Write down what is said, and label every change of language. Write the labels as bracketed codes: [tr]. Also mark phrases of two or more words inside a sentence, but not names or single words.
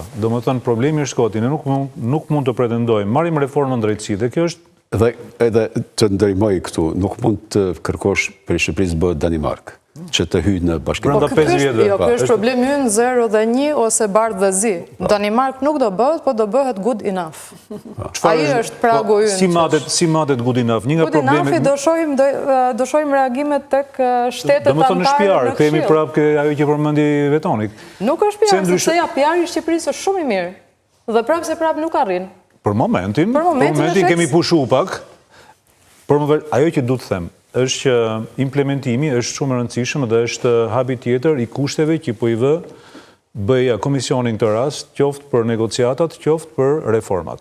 [sq] Domethënë problemi është kohë. Ne nuk mund të pretendojmë. Marrim reformën drejtësi dhe kjo është Dhe edhe të ndërmoj këtu, nuk mund të kërkosh për Shqipërisë bëhet Danimark, që të hyjë në bashkim. Brenda 5 vjetëve. Jo, kjo është problemi ynë 0 dhe 1 ose bardhë dhe zi. Danimark nuk do bëhet, po do bëhet [en] good enough. [sq] Ai është pragu ynë. Si matet [en] good enough? [sq] Një nga problemet do shohim reagimet tek shtetet anëtare. Domethënë është PR, kemi prapë ajo që përmendi Vetonik. Nuk është PR, sepse ja PR-i i Shqipërisë është shumë i mirë. Dhe prapë se prapë nuk arrin. Për momentin kemi pushu pak, ajo që du të them, është që implementimi është shumë e rëndësishëm dhe është habi tjetër i kushteve që po i vë BE-ja komisionin këtë rast, qoftë për negociatat, qoftë për reformat.